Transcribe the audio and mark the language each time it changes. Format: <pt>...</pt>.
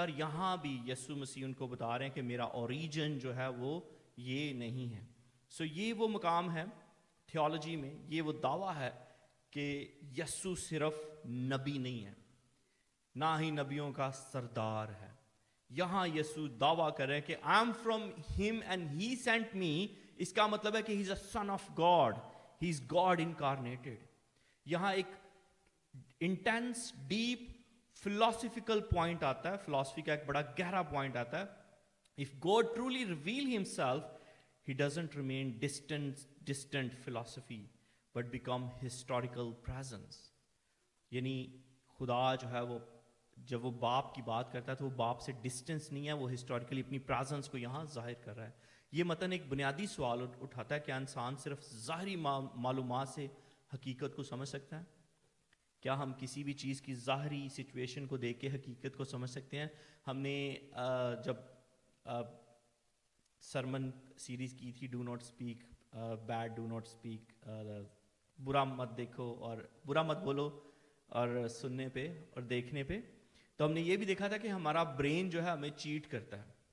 <ur>اور یہاں بھی یسوع مسیح ان کو بتا رہے ہیں کہ میرا اوریجن جو ہے وہ یہ نہیں ہے. سو یہ وہ مقام ہے تھیولوجی میں, یہ وہ دعویٰ ہے کہ یسوع صرف نبی نہیں ہے, نہ ہی نبیوں کا سردار ہے. یہاں یسوع دعویٰ کر رہے ہیں کہ</ur> <en>I am from him and he sent me.</en> <ur>اس کا مطلب ہے کہ</ur> <en>he is a son of God, he is God incarnated.</en> <ur>یہاں ایک انٹینس ڈیپ فلاسفیکل پوائنٹ آتا ہے, فلاسفی کا ایک بڑا گہرا پوائنٹ آتا ہے.</ur> <en>If God truly reveal himself, he doesn't remain distant philosophy but become historical presence.</en> <ur>یعنی خدا جو ہے وہ جب وہ باپ کی بات کرتا ہے تو وہ باپ سے ڈسٹنس نہیں ہے, وہ ہسٹوریکلی اپنی پریزنس کو یہاں ظاہر کر رہا ہے. یہ متن ایک بنیادی سوال اٹھاتا ہے, کیا انسان صرف ظاہری معلومات سے حقیقت کو سمجھ سکتا ہے؟ کیا ہم کسی بھی چیز کی ظاہری سچویشن کو دیکھ کے حقیقت کو سمجھ سکتے ہیں؟ ہم نے جب سرمن سیریز کی تھی</ur> <en>do not speak bad, do not speak,</en> <ur>برا مت دیکھو اور برا مت بولو اور سننے پہ اور دیکھنے پہ, تو ہم نے یہ بھی دیکھا تھا کہ ہمارا برین جو ہے ہمیں چیٹ کرتا ہے.</ur>